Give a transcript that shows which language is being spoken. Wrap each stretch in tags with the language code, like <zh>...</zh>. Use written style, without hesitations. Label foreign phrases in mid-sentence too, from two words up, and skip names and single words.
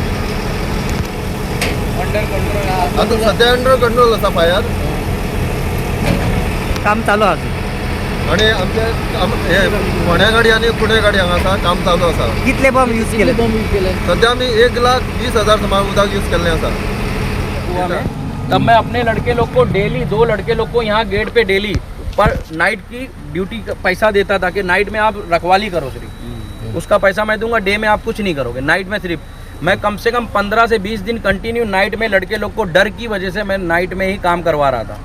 <kok>आतां सद्या</kok> <en>under control</en> <kok>आसा फायर, काम चालू आहा। आनी आमचे हे फोंड्या गाडी आनी पुणे गाडी हांगा आसा, काम चालू आसा। कितले बॉम्ब यूज केले? सद्या आमी 1,20,000 सुमार उदक यूज केल्लें आसा।</kok> <hi>तब मैं अपने लड़के लोग को डेली 2 लड़के लोग को यहाँ गेट पे डेली पर नाइट की ड्यूटी पैसा देता था कि नाइट में आप रखवाली करो, सिर्फ उसका पैसा मैं दूंगा, डे में आप कुछ नहीं करोगे। नाइट में सिर्फ मैं कम से कम 15 से 20 दिन</hi> <en>continue night</en> <hi>में लड़के लोग को डर की वजह से मैं नाइट में ही काम करवा रहा था।</hi>